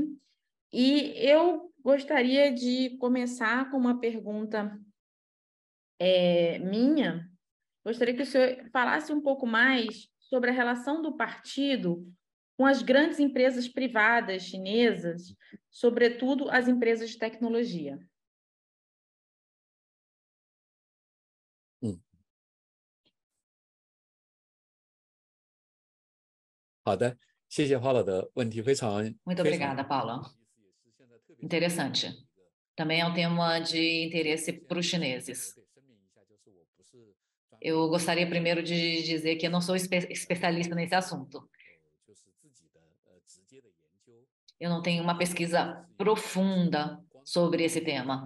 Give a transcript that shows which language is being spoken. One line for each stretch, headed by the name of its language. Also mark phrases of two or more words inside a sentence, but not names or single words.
Portuguese: E eu gostaria de começar com uma pergunta minha. Gostaria que o senhor falasse um pouco mais sobre a relação do partido com as grandes empresas privadas chinesas, sobretudo as empresas de tecnologia.
Chinese: 好的，谢谢Paula的问题，非常
Portuguese: Muito obrigada, Paula. Interessante. Também é um tema de interesse para os chineses. Eu gostaria primeiro de dizer que eu não sou especialista nesse assunto. Eu não tenho uma pesquisa profunda sobre esse tema.